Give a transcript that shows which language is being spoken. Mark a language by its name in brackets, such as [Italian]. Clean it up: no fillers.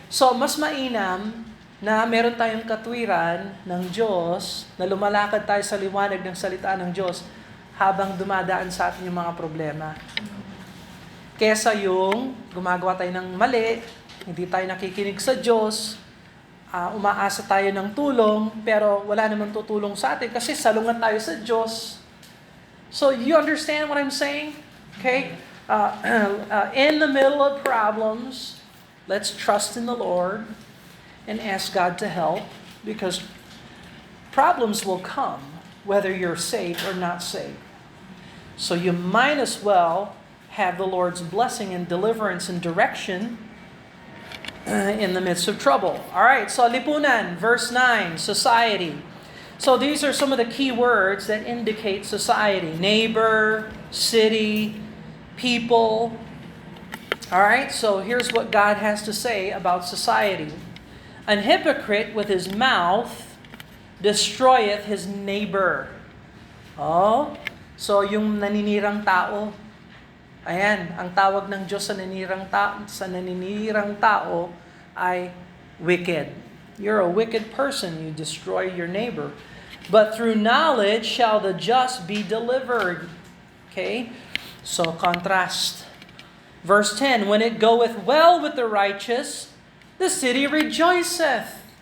[Filipino] So mas mainam na meron tayong katwiran ng Diyos, na lumalakad tayo sa liwanag ng salita ng Diyos habang dumadaan sa atin yung mga problema. Kesa yung gumagawa tayo ng mali, hindi tayo nakikinig sa Diyos, umaasa tayo ng tulong, pero wala namang tutulong sa atin kasi salungan tayo sa Diyos. [English] So you understand what I'm saying? Okay? In the middle of problems, let's trust in the Lord and ask God to help, because problems will come whether you're saved or not saved. So you might as well have the Lord's blessing and deliverance and direction in the midst of trouble. All right, so lipunan, verse 9, society. So these are some of the key words that indicate society: neighbor, city, people. All right, so here's what God has to say about society. An hypocrite with his mouth destroyeth his neighbor. [Filipino] Oh, so yung naninirang tao, ayan, ang tawag ng Diyos sa naninirang tao ay wicked. [English] You're a wicked person, you destroy your neighbor. But through knowledge shall the just be delivered. Okay? So contrast. Verse 10, when it goeth well with the righteous, the city rejoiceth.